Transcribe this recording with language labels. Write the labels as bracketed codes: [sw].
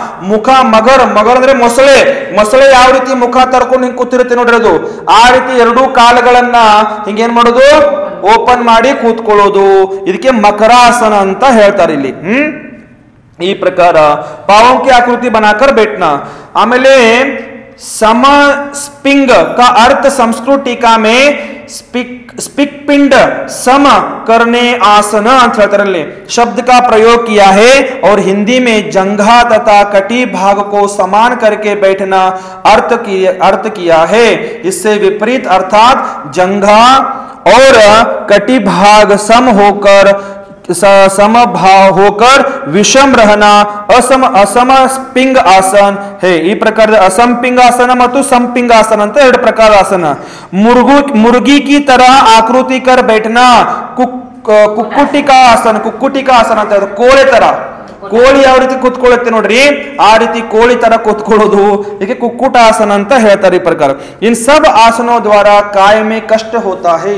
[hi] मुख मगर मगर [kn] ಅಂದ್ರೆ ಮೊಸಳೆ, ಮೊಸಳೆ ಯಾವ ರೀತಿ ಮುಖ ತರ್ಕೊಂಡು ಹಿಂಗೆ ಕೂತಿರುತ್ತೆ ನೋಡ್ರಿ, ಅದು ಆ ರೀತಿ ಎರಡೂ ಕಾಲುಗಳನ್ನ ಹಿಂಗೇನ್ ಮಾಡೋದು ಓಪನ್ ಮಾಡಿ ಕೂತ್ಕೊಳ್ಳೋದು, ಇದಕ್ಕೆ ಮಕರಾಸನ ಅಂತ ಹೇಳ್ತಾರೆ ಇಲ್ಲಿ. ಈ ಪ್ರಕಾರ [hi] पावों की आकृति बनाकर बैठना. [kn] ಆಮೇಲೆ [hi] समस्पिंग का अर्थ संस्कृत टीका में स्पिक पिंड सम करने आसन [kn] ಅಂತ ಹೇಳ್ತಾರೆ. [hi] शब्द का प्रयोग किया है और हिंदी में जंघा तथा कटी भाग को समान करके बैठना अर्थ किया है. इससे विपरीत अर्थात जंघा और कटी भाग सम होकर समभाव होकर विषम रहना असम पिंग आसन है. [kn] ಈ ಪ್ರಕಾರದ असम पिंग आसन ಮತ್ತು संपिंग आसन ಅಂತ ಎರಡು ಪ್ರಕಾರ ಆಸನ. [hi] मुर्गी की तरह आकृति कर बैठना कुक्कुटिका आसन, [kn] कुक्कुटिका आसन ಅಂತ ಅದು ಕೋಳಿ ತರ, ಕೋಳಿ ಯಾವ ರೀತಿ ಕೂತ್ಕೊಳ್ಳುತ್ತೆ ನೋಡ್ರಿ ಆ ರೀತಿ ಕೋಳಿ ತರ ಕೂತ್ಕೊಳ್ಳೋದು, ಇದಕ್ಕೆ ಕುಕ್ಕುಟ ಆಸನ ಅಂತ ಹೇಳ್ತಾರೆ. ಈ ಪ್ರಕಾರ [hi] ಇನ್ ಸಬ್ ಆಸನೋ ದ್ವಾರ ಕಾಯ ಮೇ ಕಷ್ಟ ಹೋತಾ ಹೈ.